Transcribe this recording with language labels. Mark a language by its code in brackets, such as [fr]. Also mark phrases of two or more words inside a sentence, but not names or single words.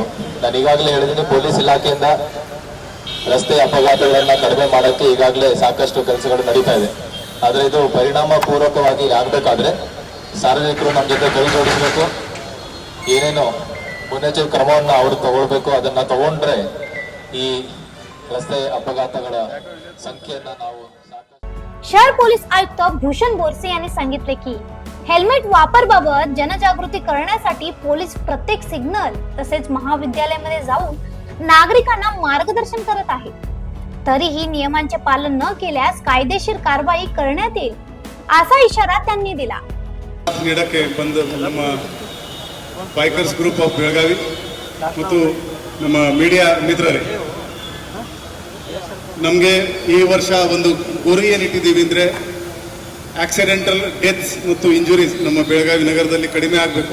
[kn] ನಾನು ಈಗಾಗಲೇ ಹೇಳಿದ್ದೀನಿ, ಪೊಲೀಸ್ ಇಲಾಖೆಯಿಂದ ರಸ್ತೆ ಅಪಘಾತಗಳನ್ನ ಕಡಿಮೆ ಮಾಡೋಕ್ಕೆ ಈಗಾಗಲೇ ಸಾಕಷ್ಟು ಕೆಲಸಗಳು ನಡೀತಾ ಇದೆ. ಆದರೆ ಇದು ಪರಿಣಾಮ ಪೂರ್ವಕವಾಗಿ ಆಗಬೇಕಾದ್ರೆ ಸಾರ್ವಜನಿಕರು ನಮ್ಮ ಜೊತೆ ಕೈ ಜೋಡಿಸಬೇಕು. ಏನೇನು ಮುನ್ನೆಚ್ಚರಿಕೆ ಕ್ರಮವನ್ನು ಅವರು ತಗೊಳ್ಬೇಕು, ಅದನ್ನ ತಗೊಂಡ್ರೆ ಈ ರಸ್ತೆ ಅಪಘಾತಗಳ ಸಂಖ್ಯೆಯನ್ನು ನಾವು [mr] शहर पोलीस आयुक्त भूषण बोरसे यांनी सांगितले की हेल्मेट वापरबाबत जनजागृती करण्यासाठी पोलीस प्रत्येक सिग्नल तसेच महाविद्यालयामध्ये जाऊन नागरिकांना मार्गदर्शन करत आहे. तरीही नियमांचे पालन न केल्यास कायदेशीर कारवाई करण्यात येईल असा इशारा त्यांनी दिला. [kn] ನೀಡಕ್ಕೆ ಬಂದ ನಮ್ಮ ಬೈಕರ್ಸ್ ಗ್ರೂಪ್ ಆಫ್ ಬೆಳಗಾವಿ ಮತ್ತು ನಮ್ಮ ಮೀಡಿಯಾ ಮಿತ್ರರೇ, ನಮಗೆ ಈ ವರ್ಷ ಒಂದು ಗುರಿ ಏನಿಟ್ಟಿದ್ದೀವಿ ಅಂದರೆ [en] accidental deaths [kn] ಮತ್ತು ಇಂಜುರೀಸ್ ನಮ್ಮ ಬೆಳಗಾವಿ ನಗರದಲ್ಲಿ ಕಡಿಮೆ ಆಗಬೇಕು.